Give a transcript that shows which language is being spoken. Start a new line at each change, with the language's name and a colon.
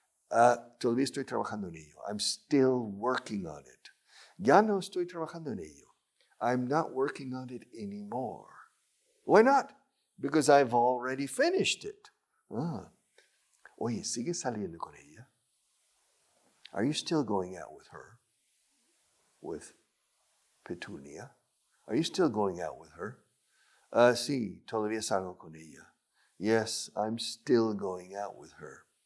Spanish: Todavía estoy trabajando en ello.
English: I'm still working on it.
Spanish: Ya no estoy trabajando en ello.
English: I'm not working on it anymore. Why not? Because I've already finished it.
Spanish: Oye, ¿sigues saliendo con ella?
English: Are you still going out with her? With Petunia? Are you still going out with her?
Spanish: Sí, todavía salgo con ella.
English: Yes, I'm still going out with her.